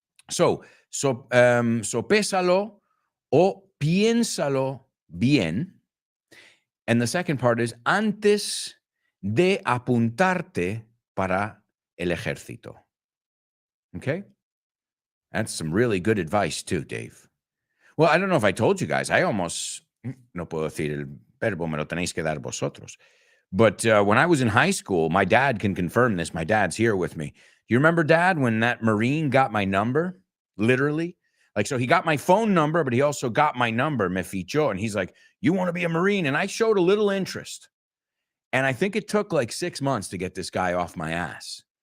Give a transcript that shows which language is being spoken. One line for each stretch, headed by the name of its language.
English: So
Spanish: sopésalo o piénsalo bien.
English: And the second part is
Spanish: antes de apuntarte para el ejército.
English: Okay? That's some really good advice too, Dave. Well, I don't know if I told you guys. I almost,
Spanish: no puedo decir el verbo, me lo tenéis que dar vosotros.
English: But when I was in high school, my dad can confirm this. My dad's here with me. Do you remember, Dad, when that Marine got my number? Literally. Like, so he got my phone number, but he also got my number,
Spanish: me fichó.
English: And he's like, you want to be a Marine? And I showed a little interest. And I think it took like 6 months to get this guy off my ass.